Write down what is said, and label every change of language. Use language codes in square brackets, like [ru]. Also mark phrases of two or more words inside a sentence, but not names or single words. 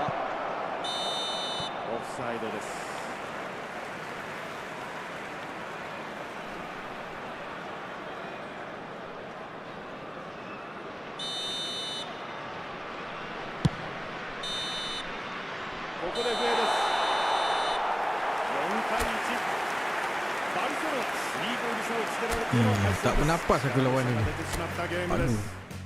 [ja] オフサイドです。ここで笛です。4対1。バルセロナ3ゴール差をつけられての敗戦 [ms] tak bernapas aku lawan ni. [ja] 出てしまったゲームです。